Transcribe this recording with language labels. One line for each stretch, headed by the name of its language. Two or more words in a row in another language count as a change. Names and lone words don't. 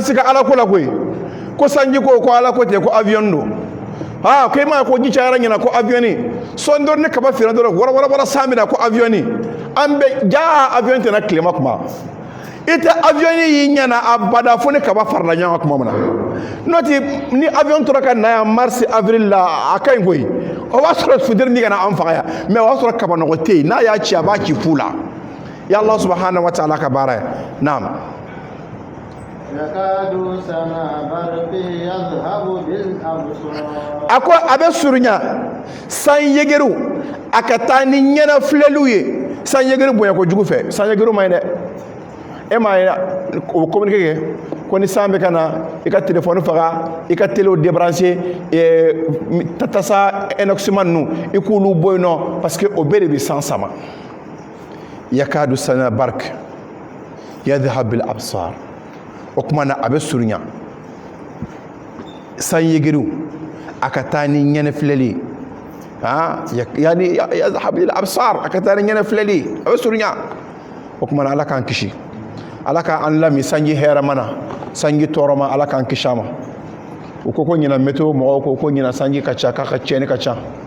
Bambara: sigi ala ko la koyi ko sanji ko ala ko ten ko avion don ko i m'a ye ko ji cayara ɲina ko avion sɔn dɔrɔn ni kaba fira dɔrɔn wɔrɔ san bɛ na ko avion an bɛ ja avion tɛna tilema kuma i tɛ avion y'i ɲɛna abada fo ni kaba farala ɲɔgɔn kan tuma min na n'o tɛ ni avion tora ka na yan mars avril la a ka ɲi koyi o b'a sɔrɔ funteni ka na an faga yan mais o b'a sɔrɔ kabanɔgɔ tɛ yen n'a y'a ci a b'a ci fu la
Arabic: يا الله سبحانه وتعالى
Bambara: ka baara ye naam. A ko a bɛ surunya san yegeriw a ka taa ni ɲɛna filɛliw ye san yegeri bonya kojugu fɛ san yegeriw ma ɲi dɛ e m'a ye o bɛ communiqué kɛ ko ni san bɛ ka na i ka téléphone faga i ka téléw débranché tasa inoxman ninnu i k'olu bɔ yen nɔ
French: parce que
Bambara: o bɛɛ de bɛ san sama
Arabic: يكاد سنا برق يذهب بالأبصار
Bambara: o kuma na a bɛ surunya san yegeriw a ka taa ni ɲɛnɛ filɛli yani
Arabic: يذهب بالأبصار
Bambara: a ka taa ni ɲɛnɛ filɛli a bɛ surunya o kuma na ala k'an kisi ala k'an lami sanji hɛrɛ mana sanji tɔɔrɔ ma ala k'an kisi a ma u ko ɲina météo mɔgɔw ko ɲina sanji ka ca k'a ka tiɲɛni ka ca